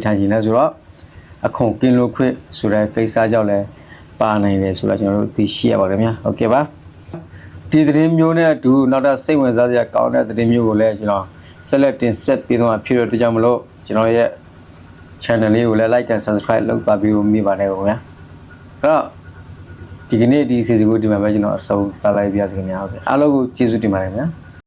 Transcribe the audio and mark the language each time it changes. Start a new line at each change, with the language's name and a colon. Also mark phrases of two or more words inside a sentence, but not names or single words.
Burmese: ထိုင်ခြင်းလဲဆိုတော့အခွန်ကင်းလို့ခွင့်ဆိုတဲ့ကိစ္စကြောင့်လဲပါနိုင်တယ်ဆိုတာကျွန်တော်တို့သိရှိရပါခင်ဗျာဟုတ်ကဲ့ပါဒီသတင်းမျိုးနဲ့အတူနောက်ထပ်စိတ်ဝင်စားစရာကောင်းတဲ့သတင်းမျိုးကိုလည်းကျွန်တော်ဆက်လက်တင်ဆက်ပေးသွားမှာဖြစ်တဲ့ကြောင့်မလို့ကျွန်တော်ရဲ့ channel လေးကိုလည်း
English: like and subscribe
Burmese: လုပ်သွားပြီးမိပါတယ်ခင်ဗျာအဲ့တော့ဒီကနေ့ဒီ season ကိုဒီမှာပဲကျွန်တော်အဆုံးသတ်လိုက်ပြရစီခင်ဗျာဟုတ်ကဲ့အားလုံးကိုကျေးဇူးတင်ပါတယ်ခင်ဗျာ